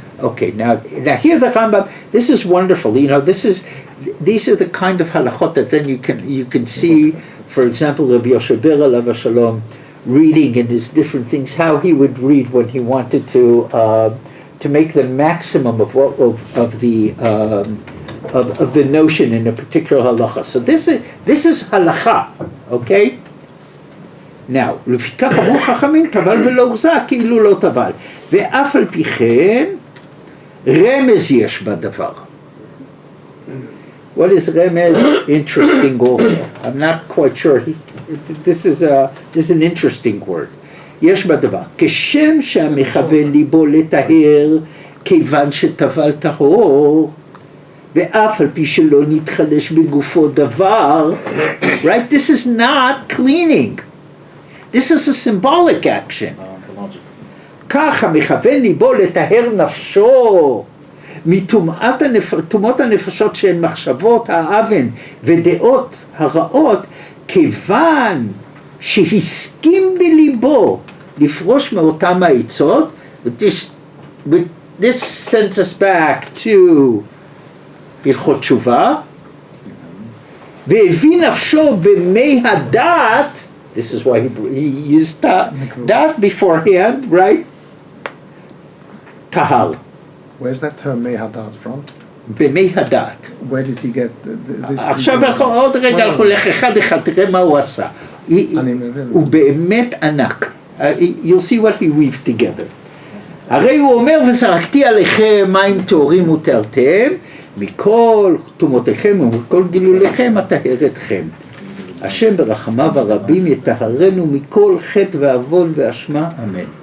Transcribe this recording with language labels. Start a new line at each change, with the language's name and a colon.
English: Okay, now here the Rambam, this is wonderful. You know, these are the kind of halachot that then you can see, for example, Rabbi Yoshe Ber alav Shalom reading in his different things, how he would read when he wanted to make the maximum of the notion in a particular halacha. So this is halacha, okay?
Hebrew: Now, לפיכך אמרו חכמים, טבל ולא הוחזק כאילו לא טבל. ואף על פי כן, רמז יש בדבר.
English: What is remez? Interesting also. I'm not quite sure. This is an interesting word.
Hebrew: יש בדבר. כשם שהמכוון ליבו לטהר, כיוון שטבל טהור, ואף על פי שלא נתחדש בגופו דבר,
English: right? This is not cleaning. This is a symbolic action.
Hebrew: כך המכוון ליבו לטהר נפשו מטומאות הנפשות שהן מחשבות האוון ודעות הרעות, כיוון שהסכים בליבו לפרוש מאותם העצות.
English: This sends us back to
Hebrew: הלכות תשובה, והביא נפשו במי הדעת.
English: This is why he used that beforehand, right? Tahal. Where's that term mehadat from?
Hebrew: במי הדעת.
English: Where did he get this?
Hebrew: עכשיו עוד רגע אנחנו הולך אחד אחד, תראה מה הוא עשה. אני מבין. הוא באמת ענק.
English: You'll see what he weaved together.
Hebrew: הרי הוא אומר, וזרקתי עליכם מים טהורים וטהרתם, מכל תומותיכם ומכל גילוליכם אטהר אתכם. השם ברחמיו הרבים יטהרנו מכל חטא ועוון ואשמה, אמן.